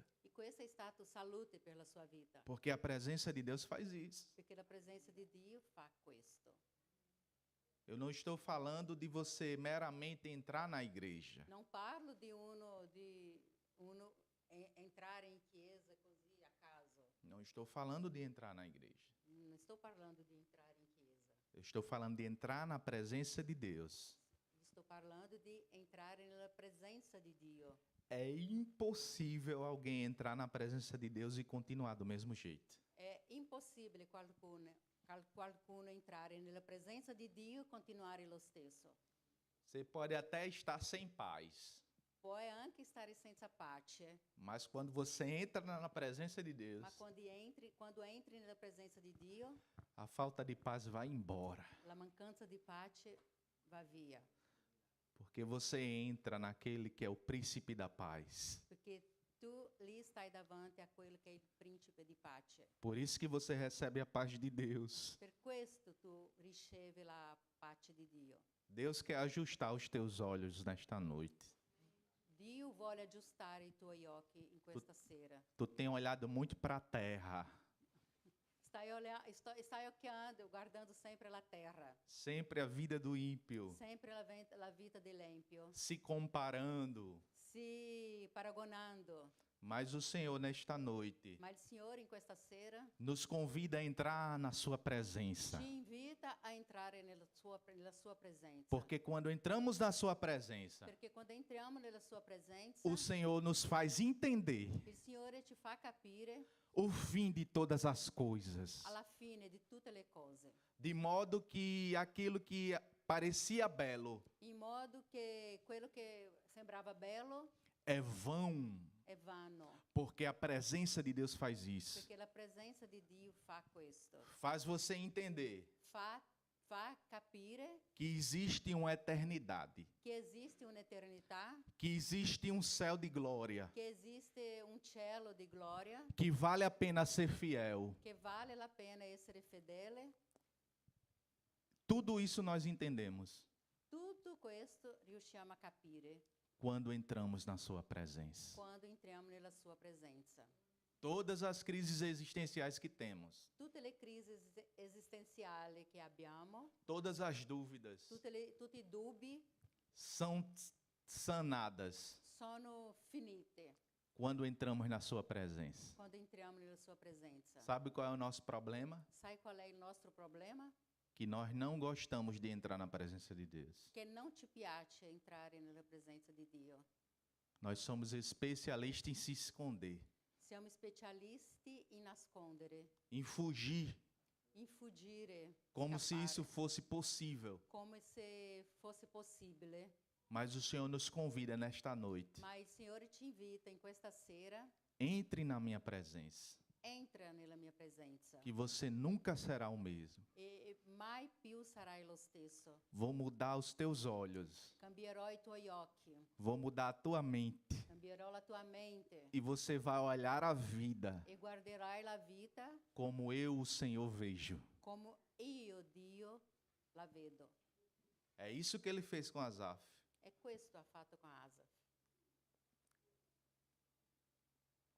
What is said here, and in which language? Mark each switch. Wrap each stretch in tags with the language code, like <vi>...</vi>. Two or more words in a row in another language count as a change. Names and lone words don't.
<it>E questo è stato salute per la sua vita,</it> <pt>porque a presença de Deus faz isso.</pt> <it>perché la presenza di Dio fa questo.</it> <pt>Eu não estou falando de você meramente entrar na igreja.</pt> <it>Non parlo di uno entrare in chiesa così a caso.</it> <pt>Não estou falando de entrar na igreja.</pt> <it>Non sto parlando di entrare in chiesa.</it> <pt>Eu estou falando de entrar na presença de Deus.</pt> <it>Sto parlando di entrare nella presenza di Dio.</it> <pt>É impossível alguém entrar na presença de Deus e continuar do mesmo jeito.</pt> <it>È impossibile qualcuno entrare nella presenza di Dio e continuare lo stesso.</it> <pt>Você pode até estar sem paz,</pt> <it>Puoi anche stare senza pace,</it> <pt>mas quando você entra na presença de Deus,</pt> <it>ma quando entri nella presenza di Dio,</it> <pt>a falta de paz vai embora.</pt> <it>la mancanza di pace va via.</it> <pt>Porque você entra naquele que é o príncipe da paz.</pt> <it>Perché tu lì stai davanti a quello che è il principe di pace.</it> <pt>Por isso que você recebe a paz de Deus.</pt> <it>Per questo tu ricevi la pace di Dio.</it> <pt>Deus quer ajustar os teus olhos nesta noite.</pt> <it>Dio vuole aggiustare i tuoi occhi in questa sera.</it> <pt>Tu tem olhado muito para a terra,</pt> <it>Stai occhiando, guardando sempre la terra,</it> <pt>sempre a vida do ímpio,</pt> <it>sempre la vita dell'empio,</it> <pt>se comparando.</pt> <it>si paragonando.</it> <pt>Mas o Senhor, nesta noite,</pt> <it>Ma il Signore in questa sera</it> <pt>nos convida a entrar na sua presença.</pt> <it>ci invita a entrare nella sua presenza.</it> <pt>Porque quando entramos na sua presença,</pt> <it>Perché quando entriamo nella sua presenza,</it> <pt>o Senhor nos faz entender</pt> <it>il Signore ci fa capire</it> <pt>o fim de todas as coisas.</pt> <it>alla fine di tutte le cose,</it> <pt>De modo que aquilo que parecia belo</pt> <it>in modo che quello che sembrava bello</it> <pt>é vão,</pt> <it>è vano,</it> <pt>porque a presença de Deus faz isso.</pt> <it>perché la presenza di Dio fa questo.</it> <pt>Faz você entender</pt> <it>Fa capire</it> <pt>que existe uma eternidade,</pt> <it>che esiste un'eternità,</it> <pt>que existe um céu de glória,</pt> <it>che esiste un cielo di gloria,</it> <pt>que vale a pena ser fiel.</pt> <it>che vale la pena essere fedele.</it> <pt>Tudo isso nós entendemos</pt> <it>Tutto questo riusciamo a capire</it> <pt>quando entramos na sua presença.</pt> <it>quando entriamo nella sua presenza.</it> <pt>Todas as crises existenciais que temos,</pt> <it>Tutte le crisi esistenziali che abbiamo,</it> <pt>todas as dúvidas</pt> <it>tutti i dubbi</it> <pt>são sanadas</pt> <it>sono finite</it> <pt>quando entramos na sua presença.</pt> <it>quando entriamo nella sua presenza.</it> <pt>Sabe qual é o nosso problema?</pt> <it>Sai qual è il nostro problema?</it> <pt>Que nós não gostamos de entrar na presença de Deus.</pt> <it>Che non ci piace entrare nella presenza di Dio.</it> <pt>Nós somos especialistas em se esconder,</pt> <it>Siamo specialisti in nascondere,</it> <pt>em fugir,</pt> <it>in fuggire,</it> <pt>como se</pt> <it>scappare,</it> <pt>isso fosse possível.</pt> <it>come se fosse possibile.</it> <pt>Mas o Senhor nos convida nesta noite.</pt> <it>Ma il Signore ci invita in questa sera,</it> <pt>Entre na minha presença,</pt> <it>entra nella mia presenza</it> <pt>que você nunca será o mesmo.</pt> <it>e mai più sarai lo stesso.</it> <pt>Vou mudar os teus olhos,</pt> <it>Cambierò i tuoi occhi,</it> <pt>vou mudar a tua mente.</pt> <it>cambierò la tua mente</it> <pt>E você vai olhar a vida</pt> <it>e guarderai la vita</it> <pt>como eu, o Senhor, vejo.</pt> <it>come io, Dio, la vedo.</it> <pt>É isso que ele fez com Asaf.</pt> <it>E questo ha fatto con Asaf.</it>